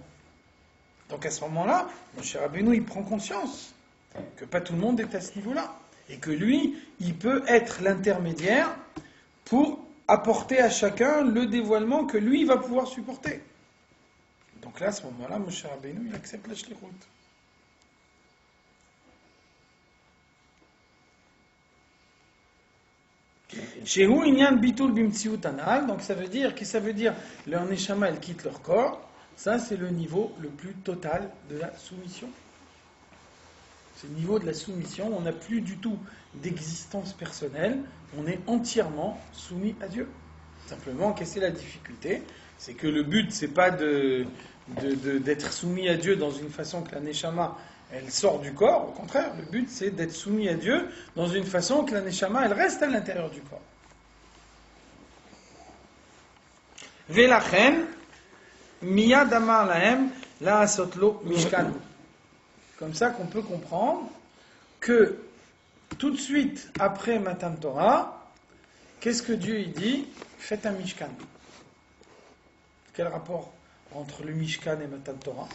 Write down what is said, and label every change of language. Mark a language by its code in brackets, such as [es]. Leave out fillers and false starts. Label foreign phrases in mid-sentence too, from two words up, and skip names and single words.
[fr] Donc à ce moment-là, Moshe Rabbeinu il prend conscience que pas tout le monde est à ce niveau-là. Et que lui, il peut être l'intermédiaire pour apporter à chacun le dévoilement que lui va pouvoir supporter. Donc là, à ce moment-là, Moshe Rabbeinu, il accepte la shlichut. [he] שהוא ענין ביטול במציאות אנל, [fr] donc ça veut dire, qu'est-ce que ça veut dire? Leur neshama, elle quitte leur corps. Ça, c'est le niveau le plus total de la soumission. C'est le niveau de la soumission, on n'a plus du tout d'existence personnelle, on est entièrement soumis à Dieu. Simplement, qu'est-ce que c'est la difficulté? C'est que le but, c'est pas d'être soumis à Dieu dans une façon que la neshama, elle sort du corps, au contraire, le but, c'est d'être soumis à Dieu dans une façon que la neshama, elle reste à l'intérieur du corps. [he] ולכן, מיד אמר להם, לעשות לו משכן. [fr] Comme ça qu'on peut comprendre que tout de suite après Matan Torah, qu'est-ce que Dieu il dit? Faites un Mishkan. Quel rapport entre le Mishkan et Matan Torah?